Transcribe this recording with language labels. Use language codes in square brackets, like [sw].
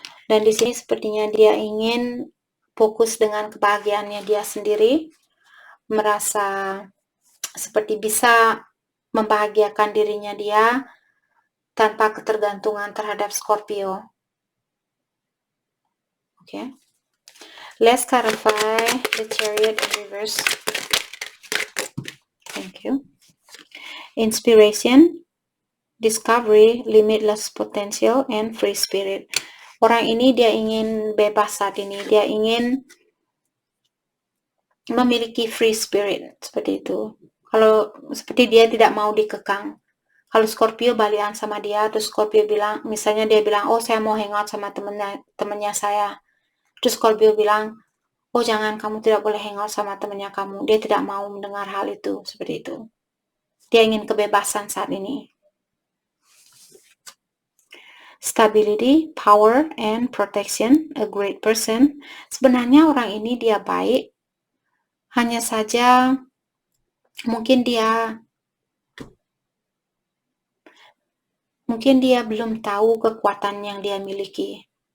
[id] Dan di sini sepertinya dia ingin fokus dengan kebahagiaannya dia sendiri, merasa seperti bisa membahagiakan dirinya dia tanpa ketergantungan terhadap Scorpio. [en] Okay. Let's clarify the Chariot in reverse. Thank you. Inspiration, discovery, limitless potential, and free spirit. [id] Orang ini dia ingin bebas saat ini, dia ingin memiliki free spirit, seperti itu. Kalau seperti dia tidak mau dikekang. Kalau Scorpio balian sama dia, terus Scorpio bilang, misalnya dia bilang, oh saya mau hangout sama temennya saya. Terus Scorpio bilang, oh jangan, kamu tidak boleh hangout sama temennya kamu. Dia tidak mau mendengar hal itu, seperti itu. Dia ingin kebebasan saat ini. [en] Stability, power, and protection, a great person. [id] Sebenarnya orang ini dia baik, hanya saja mungkin dia belum tahu kekuatan yang dia miliki.